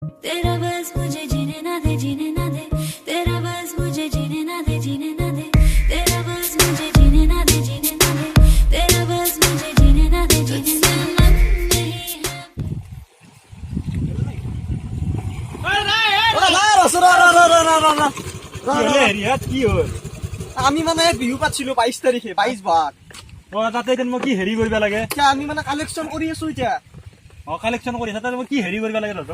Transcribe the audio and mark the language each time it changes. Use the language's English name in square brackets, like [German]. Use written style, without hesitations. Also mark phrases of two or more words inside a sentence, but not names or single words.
[Hindi] तेरा बस मुझे जीने ना दे तेरा बस मुझे जीने ना दे तेरा बस मुझे जीने ना दे तेरा बस मुझे जीने ना दे मन नहीं [Assamese] আমি মানে বিহু পাতিছিলো 22 তাৰিখে 22 ভাগ তাতে মই কি হেৰি কৰিব লাগে এতিয়া আমি মানে কালেকশ্যন কৰি আছো এতিয়া কালেকশ্যন কৰি আছে তাতে মই কি হেৰি কৰিব লাগে তহঁতক